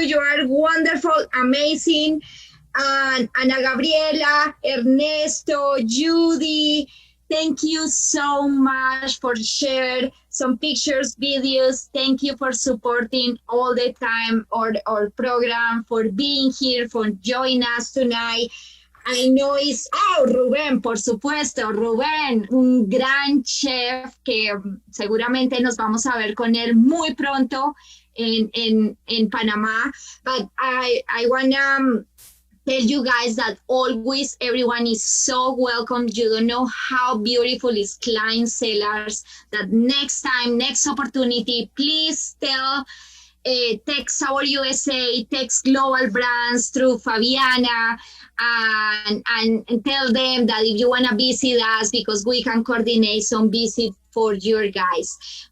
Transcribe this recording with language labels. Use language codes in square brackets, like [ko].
[en] You are wonderful, amazing. And Ana Gabriela, Ernesto, Judy. Thank you so much for sharing some pictures, videos. Thank you for supporting all the time our program, for being here, for joining us tonight. I know it's, [es] Rubén, por supuesto, Rubén, un gran chef que seguramente nos vamos a ver con él muy pronto en Panamá. [en] But I want to tell you guys that always everyone is so welcome. You don't know how beautiful is Cline Cellars. That next time, next opportunity, please text SaborUSA, text Global Brands through Fabiana, and tell them that if you want to visit us, because we can coordinate some visit for your guys.